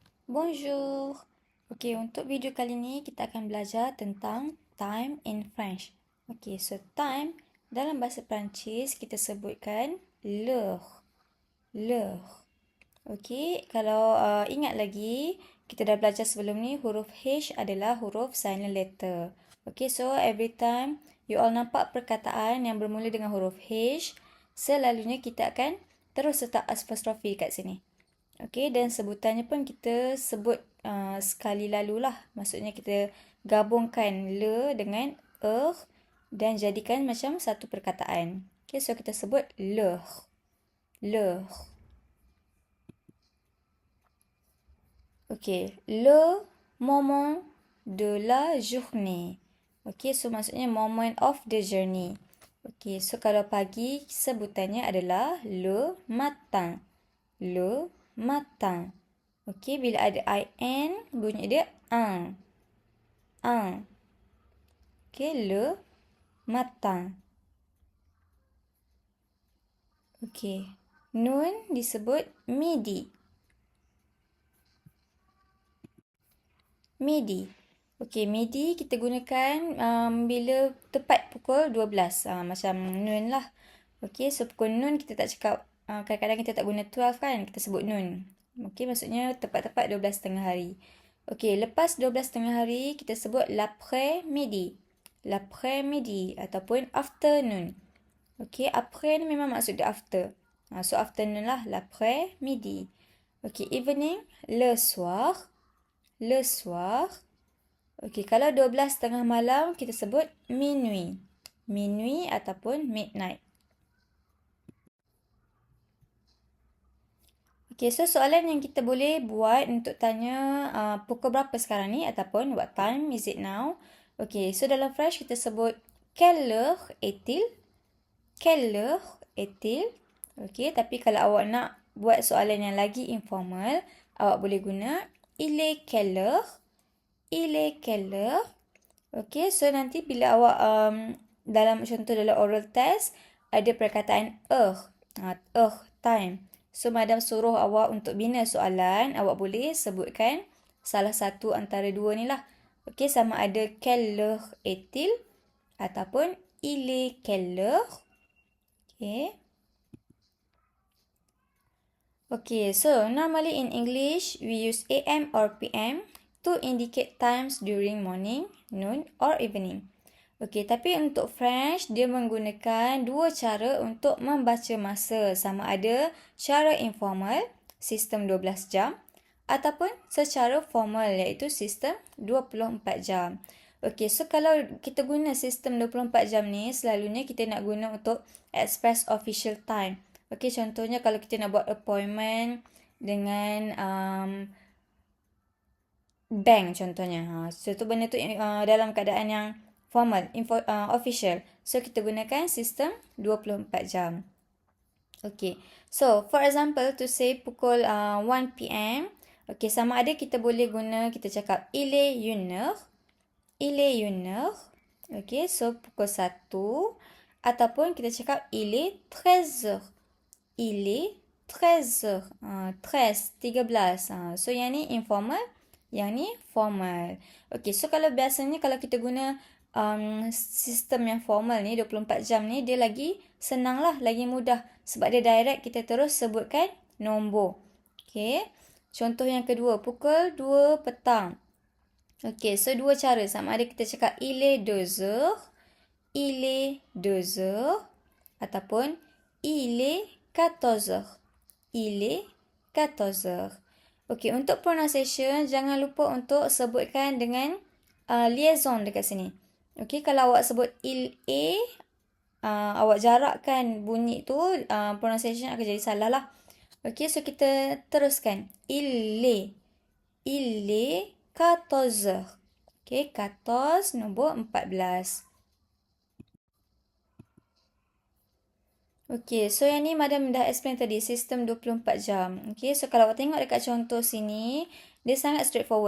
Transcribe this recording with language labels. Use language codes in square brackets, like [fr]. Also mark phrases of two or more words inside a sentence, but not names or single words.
[fr] Bonjour. [ms] Okey, untuk video kali ni kita akan belajar tentang [en] time in French. [ms] Okey, so time dalam bahasa Perancis kita sebutkan l'heure. [fr] L'heure. [ms] Okey, kalau ingat lagi, kita dah belajar sebelum ni huruf H adalah huruf [en] silent letter. [ms] Okey, [en] so every time you all [ms] nampak perkataan yang bermula dengan huruf H, selalunya kita akan terus letak apostrofi kat sini. Okey, dan sebutannya pun kita sebut sekali lalu lah. Maksudnya kita gabungkan le dengan dan jadikan macam satu perkataan. Okey, so kita sebut l'heure. [fr] L'heure. Okey, le moment de la journée. [en] Okey, so maksudnya moment of the journey. [ms] Okey, so kalau pagi sebutannya adalah [fr] le matin. Le matin. [ms] Okey, bila ada in, bunyi dia un. [fr] Un. Okey, le matin. [ms] Okey. Nun disebut midi. [fr] Midi. [ms] Okey, midi kita gunakan bila tepat pukul 12. Macam nun lah. Okey, so pukul nun kita tak cakap, kadang-kadang kita tak guna 12 kan, kita sebut nun. Okey, maksudnya tepat-tepat 12.30 hari. Okey, lepas 12.30 hari kita sebut l'après-midi. L'après-midi ataupun afternoon. Okey, après ni memang maksud dia after. [en] So afternoon lah, [fr] l'après-midi. Okey, evening, le soir. Le soir. [ms] Okey, kalau 12.30 malam kita sebut minuit. Minuit ataupun midnight. Okey, so soalan yang kita boleh buat untuk tanya pukul berapa sekarang ni ataupun [en] what time is it now? [ms] Okey, so dalam French kita sebut [fr] quelle heure est-il? Quelle heure est-il? [ms] Okey, tapi kalau awak nak buat soalan yang lagi informal, awak boleh guna [fr] il est quelle heure? Il est quelle heure? [ms] Okey, so nanti bila awak dalam contoh dalam oral test ada perkataan heure, time. So madam suruh awak untuk bina soalan, awak boleh sebutkan salah satu antara dua ni lah. Okey, sama ada [fr] quelle heure est-il [ms] ataupun [fr] il est quelle heure? [ms] Okey. [en] Okay, so normally in English, we use AM or PM to indicate times during morning, noon or evening. [ms] Okay, tapi untuk French, dia menggunakan dua cara untuk membaca masa. Sama ada cara informal, sistem 12 jam, ataupun secara formal, iaitu sistem 24 jam. Okay, so kalau kita guna sistem 24 jam ni, selalunya kita nak guna untuk [en] express official time. [ms] Okey, contohnya kalau kita nak buat appointment dengan bank contohnya. So tu benda tu dalam keadaan yang [en] formal, official. [ms] So kita gunakan sistem 24 jam. Okey. [en] So for example to say [ms] pukul 1 PM, okey, sama ada kita boleh guna, kita cakap [fr] il est une heure. Il est une heure. [ms] Okey, so pukul 1 ataupun kita cakap [fr] il est 13 heures. Il est 13 heures. 13. [ms] So yang ni informal, yang ni formal. Okey, so kalau biasanya kalau kita guna sistem yang formal ni 24 jam ni, dia lagi senang lah, lagi mudah sebab dia direct, kita terus sebutkan nombor. Okey. Contoh yang kedua, pukul 2 petang. Okey, so dua cara, sama ada kita cakap [fr] il est 2 heures, il est 2 heures [ms] ataupun [fr] il est 14 heures. Il est 14 heures. [ms] Okey, untuk pronunciation, jangan lupa untuk sebutkan dengan liaison dekat sini. Okey, kalau awak sebut [fr] il est, [ms] awak jarakkan bunyi tu, pronunciation akan jadi salah lah. Okey, so kita teruskan. [fr] Il est 14 heures. [ms] Okey, 14 nombor 14. Okey, so yang ni madam dah explain tadi, sistem 24 jam. Okey, so kalau awak tengok dekat contoh sini, dia sangat straightforward.